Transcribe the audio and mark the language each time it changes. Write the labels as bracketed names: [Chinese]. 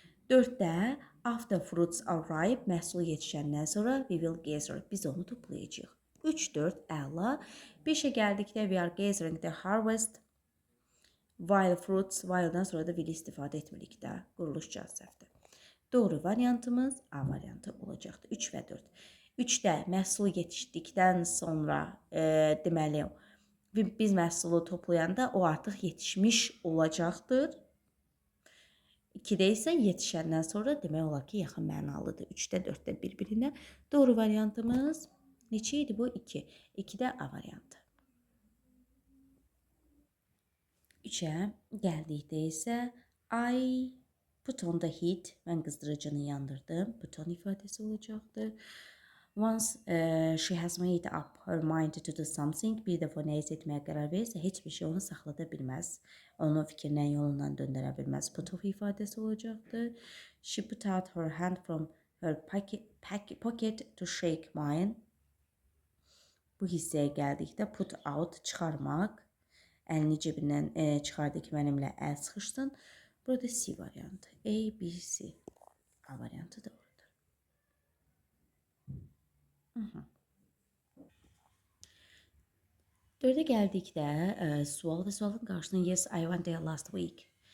[Azerbaijani] 4-də [English] after fruits are ripe, [Azerbaijani] məhsul yetişəndən sonra [English] we will gather, [Azerbaijani] biz onu toplayacağıq. 3-4 əla. 5-ə gəldikdə [English] we are gathering the harvest while fruits, [Azerbaijani] while'dan sonra da will istifadə etmirik də, quruluşca səhvdir. Doğru variantımız A variantı olacaqdır. 3 və 4. 3-də məhsul yetişdikdən sonra deməli biz məhsulu toplayanda o artıq yetişmiş olacaqdır. 2-də isə yetişəndən sonra demək olar ki, yaxın mənalıdır. 3-də 4-də bir-birinə. Doğru variantımız neçə idi bu? 2. 2-də A variantı. 3-ə gəldikdə isə [English] I put on the heat. [Azerbaijani] Mən qızdırıcını yandırdım. Put on ifadəsi olacaqdır. [English] Once she has made up her mind to do something, [Azerbaijani] bir dəfə nə etməyə qərar verirsə, heç bir şey onu saxlada bilməz. Onu fikrindən, yolundan döndərə bilməz. Put off ifadəsi olacaqdır. [English] She put out her hand from her pocket to shake mine. [Azerbaijani] Bu hissəyə gəldikdə put out, çıxarmaq. Əlini cebindən çıxardı ki, mənimlə əl sıxışsın. Burada C variantı. A, B, C. A variantı da 4-ə gəldikdə sual və sualın qarşısına [English] yes, I went there last week.